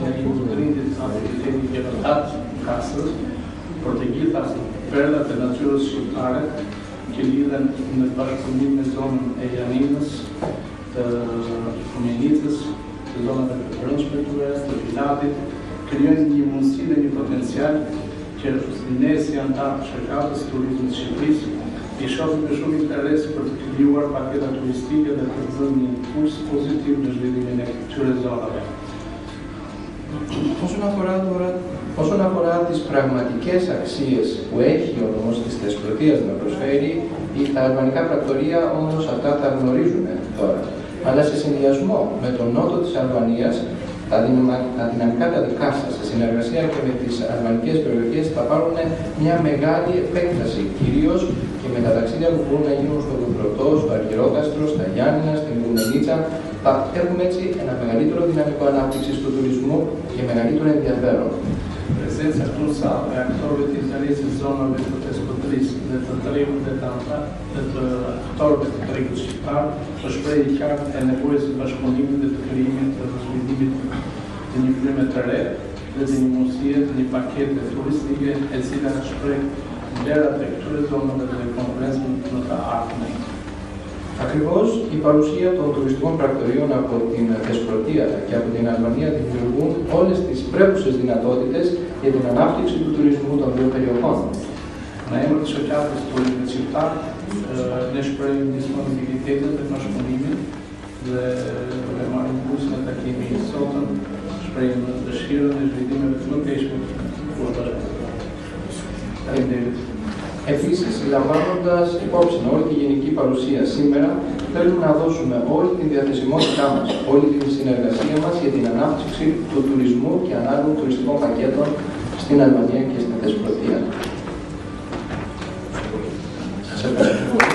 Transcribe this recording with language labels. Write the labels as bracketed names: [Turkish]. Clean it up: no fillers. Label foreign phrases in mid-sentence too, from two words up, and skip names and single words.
[Albanian] ai i Trindit apo i Teni Gjellatat Kasës, por të gjitha perlat e natyrës shqiptare që lidhen në bashkëpunim me zonën e Janinës, të Fumenicës, të zonave të brendshme të Vërës, të Filatit, krijojnë një mundësi dhe një potencial që ne si antar të shoqatës turizmit të Shqipërisë i shohim me shumë interes për të krijuar paketa turistike dhe për të dhënë një impuls pozitiv në zhvillimin e këtyre zonave. [Greek] Όσον αφορά τις πραγματικές αξίες που έχει ο νομός της Θεσπρωτείας να προσφέρει, τα αλβανικά πρακτορεία όμως αυτά τα γνωρίζουν τώρα. Αλλά σε συνδυασμό με τον νότο της Αλβανίας, τα δυναμικά τα δικά σας, σε συνεργασία και με τις αλβανικές περιοχές, θα πάρουν μια μεγάλη επέκταση, κυρίως και με τα ταξίδια που μπορούν να γίνουν στο Δουμπρωτό, στο Αργυρόκαστρο, στα Γιάννηνα, στην Γκουμενίτσα. Θα έχουμε έτσι ένα μεγαλύτερο δυναμικό ανάπτυξη του τουρισμού και μεγαλύτερο ενδιαφέρον. [Albanian] Prezenca plusa e aktorëve të interesit zonave të Peskotrisë dhe të tregut dhe të aktorëve të tregut shqiptar është shprehje e qartë e nevojës së bashkëpunimit dhe të krijimit të zhvillimit të një fryme të re dhe të një mundësie të një pakete turistike e cila shpreh vlerat e këtyre zonave dhe konkurrencën në të ardhmen. [Greek] Ακριβώς η παρουσία των τουριστικών πρακτορείων από την Θεσπρωτεία και από την Αλβανία δημιουργούν όλες τις πρέπουσες δυνατότητες για την ανάπτυξη του τουρισμού των δύο περιοχών. [Albanian] Në emër të shoqatës turizmit shqiptar, ne shprehim disponibilitetin dhe bashkëpunimin dhe do marrim pjesë në takimin e sotëm, shprehim dëshirën e zhvillimeve të mëtejshme të bashkëpunimit. [Greek] Επίσης, λαμβάνοντας υπόψη όλη τη γενική παρουσία σήμερα, θέλουμε να δώσουμε όλη τη διαθεσιμότητά μας, όλη τη συνεργασία μας για την ανάπτυξη του τουρισμού και ανάλογων τουριστικών πακέτων στην Αλβανία και στην Θεσπρωτεία. Σας ευχαριστώ.